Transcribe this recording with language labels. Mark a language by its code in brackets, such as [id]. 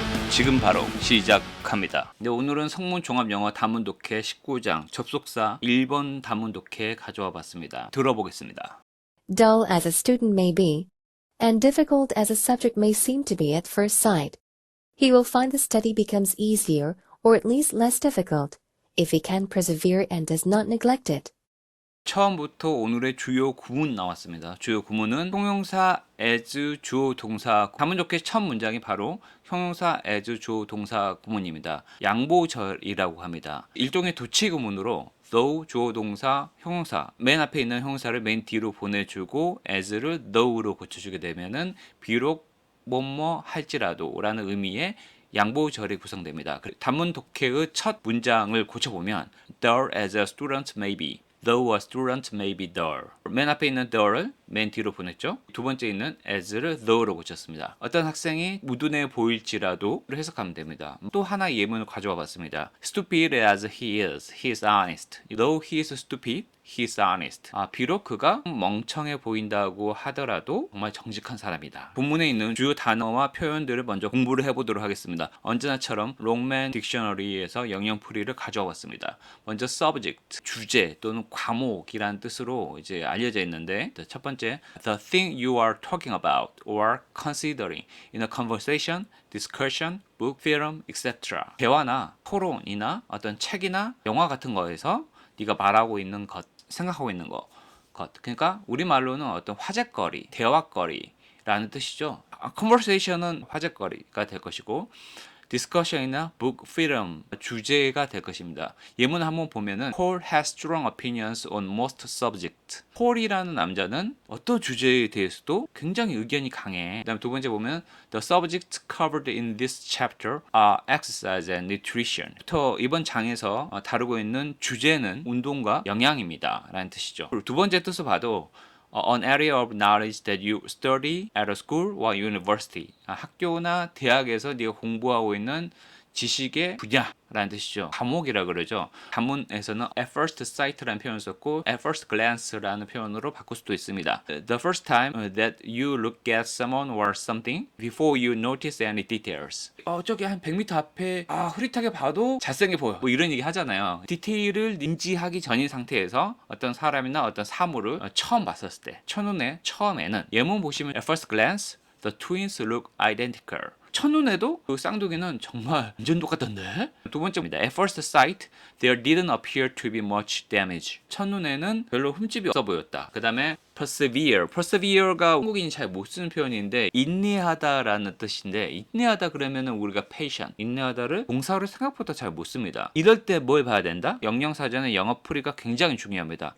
[ko] 지금 바로 시작합니다. 네, 오늘은 성문 종합 영어 단문 독해 19장 접속사 1번 단문 독해 가져와 봤습니다. 들어보겠습니다. [en] Dull as a student may be, and difficult as a subject may seem to be at first sight, he will find the study becomes easier or at least less difficult if he can persevere and does not neglect it. [ko] 처음부터 오늘의 주요 구문 나왔습니다. 주요 구문은 형용사 as 주어 동사 단문 좋게 첫 문장이 바로 형용사 as 주어 동사 구문입니다. 양보절이라고 합니다. 일종의 도치 구문으로 though 주어 동사 형용사 맨 앞에 있는 형용사를 맨 뒤로 보내주고 as를 though로 고쳐주게 되면은 비록 뭐뭐 할지라도 라는 의미의 양보절이 구성됩니다. 단문 독해의 첫 문장을 고쳐보면 [en] dull as a student may be, though a student may be dull. [ko] 맨 앞에 있는 dull을 맨 뒤로 보냈죠. 두 번째 있는 as를 though로 고쳤습니다. 어떤 학생이 무둔해 보일지라도 해석하면 됩니다. 또 하나의 예문을 가져와 봤습니다. [en] Stupid as he is honest. Though he is stupid, he is honest. [ko] 비록 그가 멍청해 보인다고 하더라도 정말 정직한 사람이다. 본문에 있는 주요 단어와 표현들을 먼저 공부를 해보도록 하겠습니다. 언제나처럼 롱맨 딕셔너리에서 영영풀이를 가져와 봤습니다. 먼저 subject, 주제 또는 과목이라는 뜻으로 이제 알려져 있는데 첫 번째 [en] the thing you are talking about or considering in a conversation, discussion, book, film, etc. [ko] 대화나 토론이나 어떤 책이나 영화 같은 거에서 네가 말하고 있는 것, 생각하고 있는 것. 그러니까 우리말로는 어떤 화제거리, 대화거리라는 뜻이죠. conversation은 화제거리가 될 것이고 discussion이나 book, film 주제가 될 것입니다. 예문 한번 보면은 [en] Paul has strong opinions on most subjects. [ko] 폴이라는 남자는 어떤 주제에 대해서도 굉장히 의견이 강해. 그다음 두 번째 보면 [en] The subjects covered in this chapter are exercise and nutrition. [ko] 부터 이번 장에서 다루고 있는 주제는 운동과 영양입니다. 라는 뜻이죠. 그리고 두 번째 뜻을 봐도 [en] an area of knowledge that you study at a school or university. [ko] 학교나 대학에서 네가 공부하고 있는 지식의 분야라는 뜻이죠. 과목이라 그러죠. 단문에서는 at first sight라는 표현을 썼고 at first glance라는 표현으로 바꿀 수도 있습니다. [en] The first time that you look at someone or something before you notice any details. [ko] 저기 한 100m 앞에 흐릿하게 봐도 잘생겨 보여. 뭐 이런 얘기 하잖아요. 디테일을 인지하기 전인 상태에서 어떤 사람이나 어떤 사물을 처음 봤었을 때 첫눈에 처음에는 예문 보시면 [en] at first glance the twins look identical. [ko] 첫눈에도 그 쌍둥이는 정말 완전 똑같던데? 두 번째입니다. [en] At first sight, there didn't appear to be much damage. [ko] 첫눈에는 별로 흠집이 없어 보였다. 그 다음에 persevere. persevere가 한국인이 잘 못 쓰는 표현인데 인내하다라는 뜻인데 인내하다 그러면은 우리가 patient, 인내하다를 동사로 생각보다 잘 못 씁니다. 이럴 때 뭘 봐야 된다? 영영사전의 영어풀이가 굉장히 중요합니다.